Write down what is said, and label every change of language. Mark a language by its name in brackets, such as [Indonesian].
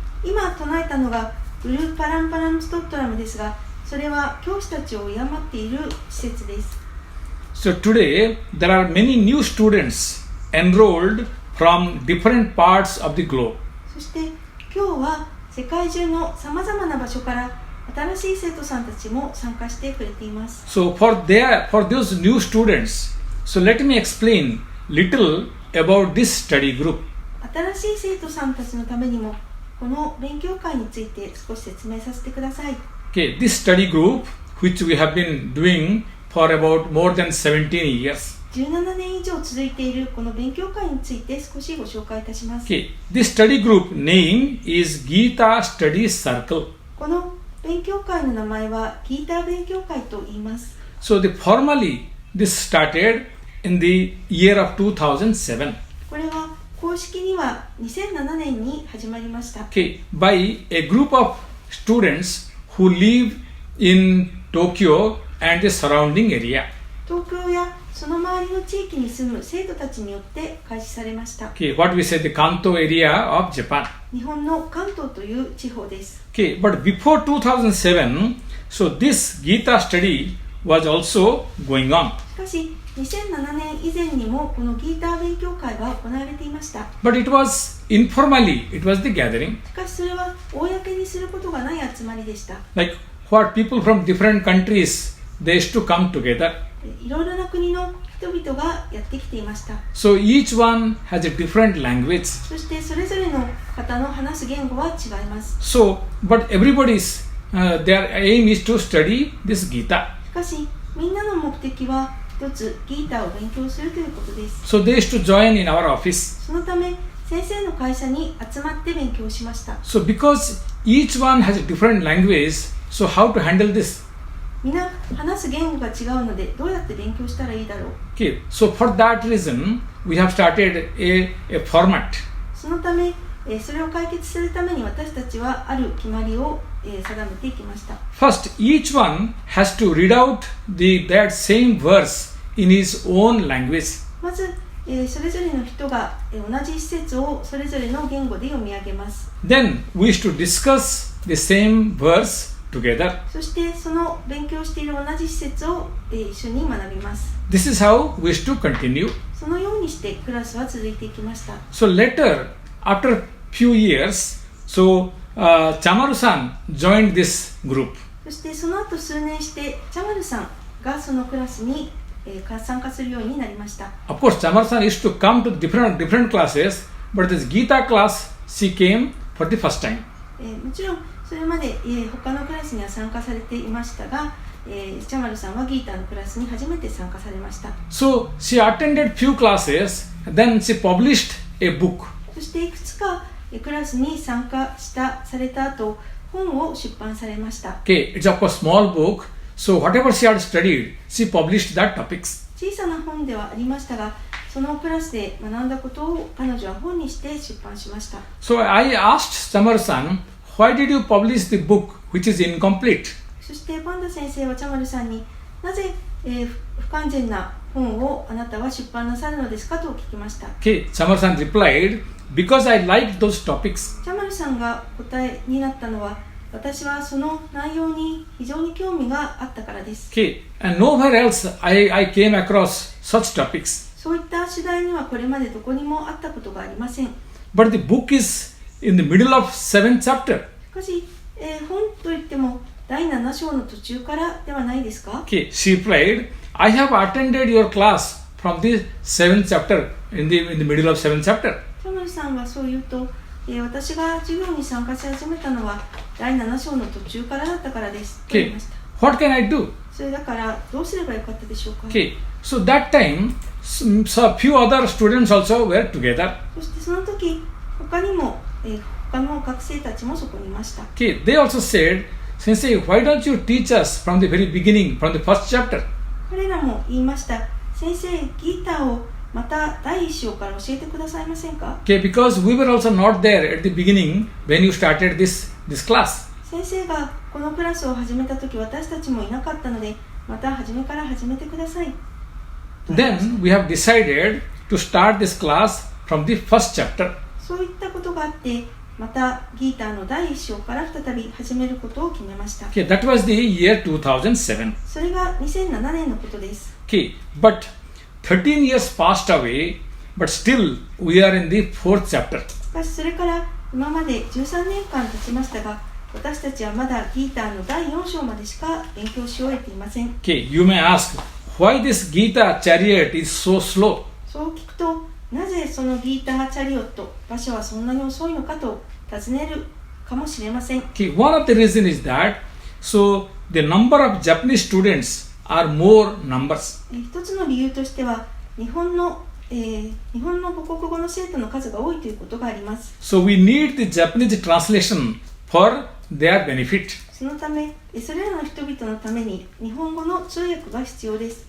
[Japanese] 今唱えたのがグルーパランパラムストットラムですが、それは教師たちを敬っている施設です。 [English] So today there are many new students enrolled from different parts of the globe. [Japanese] そして今日は世界中のさまざまな場所から新しい生徒さんたちも参加してくれています。 [English] So for those new students, so let me explain little about this study group. [Japanese] 新しい生徒さんたちのためにもこの勉強会について少し説明させてください。 [English] Okay, this study group, which we have been doing for about more than 17 years. [Japanese] 17年以上続いているこの勉強会について少しご紹介いたします。 [English] Okay, this study group name is Gita Study Circle. [Japanese] この勉強会の名前はギーター勉強会と言います。 [English] So formally this started in the year of 2007. [Japanese] これは公式には2007年に始まりました。 [English] Okay, by a group of students who live in Tokyo and the surrounding area. [Japanese] 東京やその周りの地域に住む生徒たちによって開始されました。 [English] Okay, what we say the Kanto area of Japan. [Japanese] 日本の関東という地方です。 [English] Okay, but before 2007, so this Gita study was also going on. [Japanese] しかし2007年以前にもこのギーター勉強会は行われていました。 [English] But it was informally, it was the gathering. [Japanese] しかしそれは公にすることがない集まりでした。 [English] Like what people from different countries, they used to come together. [Japanese] いろいろな国の人々がやってきていました。 [English] So each one has a different language. [Japanese] そしてそれぞれの方の話す言語は違います。 [English] So, but everybody's, their aim is to study this Gita. [Japanese] しかしみんなの目的は一つギーターを勉強するということです。 [English] So they used to join in our office. [Japanese] そのため先生の会社に集まって勉強しました。 [English] So because each one has a different language, so how to handle this? [Japanese] みんな話す言語が違うのでどうやって勉強したらいいだろう。 [English] Okay, so for that reason, we have started a format. [Japanese] そのため、それを解決するために私たちはある決まりを、定めていきました。 [English] First, each one has to read out that same verse in his own language. [Japanese] まず、それぞれの人が、同じ一節をそれぞれの言語で読み上げます。 [English] Then we used to discuss the same verse together. [Japanese] そしてその勉強している同じ施設を、一緒に学びます。 [English] This is how we used to continue. [Japanese] そのようにしてクラスは続いていきました。 [English] So later, after few years, so Chamaru-san joined this group. [Japanese] そしてその後数年してチャマルさんがそのクラスに、参加するようになりました。 [English] Of course, Chamaru-san used to come to different classes, but this Gita class, she came for the first time. [Japanese] もちろんそれまで、他のクラスには参加されていましたが、チャマルさんはギーターのクラスに初めて参加されました。 [English] So she attended few classes, then she published a book. [Japanese] そしていくつかクラスに参加された後、本を出版されました。 [English] Okay, it's of course small book, so whatever she had studied, she published that topics. [Japanese] 小さな本ではありましたが、そのクラスで学んだことを彼女は本にして出版しました。 [English] So I asked Chamaru-san, why did you publish the book which is incomplete? [Japanese] そしてパンダ先生はチャマルさんになぜ、不完全な本をあなたは出版なさるのですかと聞きました。 [English] Okay, Chamaru-san replied, because I liked those topics. [Japanese] チャマルさんが答えになったのは、私はその内容に非常に興味があったからです。 [English] Okay, and nowhere else I came across such topics. [Japanese] そういった主題にはこれまでどこにもあったことがありません。 [English] But the book is in the middle of 7th chapter. [Japanese] しかし、本といっても第7章の途中からではないですか？ [English] Okay, she replied, I have attended your class from the 7th chapter, in the middle of 7th chapter. [Japanese] チャマルさんはそう言うと、私が授業に参加し始めたのは第7章の途中からだったからですと言いました。 [English] What can I do? [Japanese] それだからどうすればよかったでしょうか？ [English] Okay, so that time, so few other students also were together. [Japanese] そしてその時、他にも、他の学生たちもそこにいました。 [English] Okay, they also said, Sensei, why don't you teach us from the very beginning, from the first chapter? [Japanese] 彼らも言いました。先生、ギーターをまた第一章から教えてくださいませんか？ [English] Okay, because we were also not there at the beginning when you started this class. [Japanese] 先生がこのクラスを始めたとき、私たちもいなかったので、また初めから始めてください。 [English] Then we have decided to start this class from the first chapter. [Japanese] そういったことがあって、またギーターの第一章から再び始めることを決めました。 [English] Okay, that was the year 2007. [Japanese] それが2007年のことです。 [English] Okay, but 13 years passed away, but still we are in the fourth chapter. [Japanese] しかしそれから今まで13年間経ちましたが、私たちはまだギーターの第4章までしか勉強し終えていません。 [English] Okay, you may ask, why this Gita chariot is so slow? [Japanese] そう聞くと、なぜそのギーターチャリオット、馬車はそんなに遅いのかと尋ねるかもしれません。 [English] Okay, one of the reasons is that so the number of Japanese students are more numbers. [Japanese] 一つの理由としては、日本の母国語の生徒の数が多いということがあります。 [English] So we need the Japanese translation for their benefit. [Japanese] そのため、それらの人々のために日本語の通訳が必要です。